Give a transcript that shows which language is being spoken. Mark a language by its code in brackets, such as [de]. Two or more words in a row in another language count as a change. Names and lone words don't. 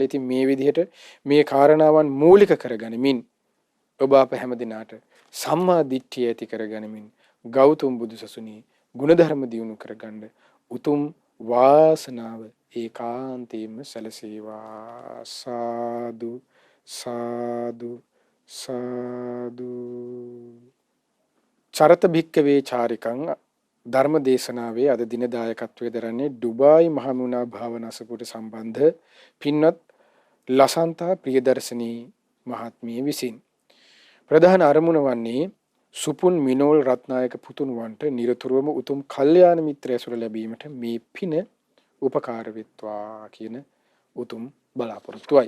[si] ඉතින් මේ විදිහට මේ කාරණාවන් මූලික කරගනිමින් ඔබ අප හැම දිනාට සම්මා දිට්ඨිය ඇති කරගනිමින් ගෞතම බුදුසසුනේ ගුණධර්ම දියුණු කරගන්න උතුම් වාසනාව ඒකාන්තයෙන්ම සැලසේවා. සාදු සාදු සාදු. [pi] චරත භික්කවේ චාරිකං [si] ධර්ම දේශනාවේ අද දින දායකත්වයේ දරන්නේ ඩුබායි මහමුණා භාවනාසපුරට සම්බන්ධ පින්වත් ලසන්තා ප්‍රියදර්ශනී මහත්මිය විසින්. ප්‍රධාන අරමුණ වන්නේ සුපුන් මිනෝල් රත්නායක පුතුණුවන්ට නිරතුරුවම උතුම් කල්යාණ මිත්‍ර ඇසුර ලැබීමට මේ පින උපකාර වෙත්වා කියන උතුම් බලාපොරොත්තුවයි.